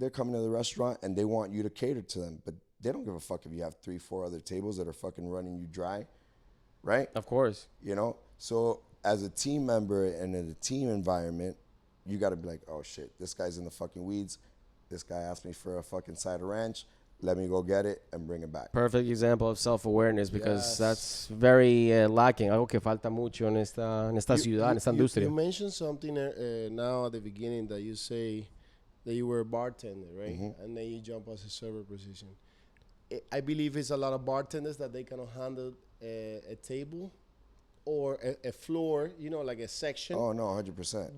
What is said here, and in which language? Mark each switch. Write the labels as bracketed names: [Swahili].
[English] They're coming to the restaurant and they want you to cater to them, but they don't give a fuck if you have 3, 4 other tables that are fucking running you dry, right? Of course. So as a team member and in a team environment, you got to be like, oh shit, this guy's in the fucking weeds. This guy asked me for a fucking side of ranch. Let me go get it and bring it back. Perfect example of self-awareness, because Yes. that's very lacking. [Spanish] Algo que falta mucho en esta ciudad, en esta industria. [English] You mentioned something now at the beginning that you say that you were a bartender, right? And then you jump as a server position. I believe it's a lot of bartenders that they cannot handle a table or a floor, like a section. Oh no, 100%.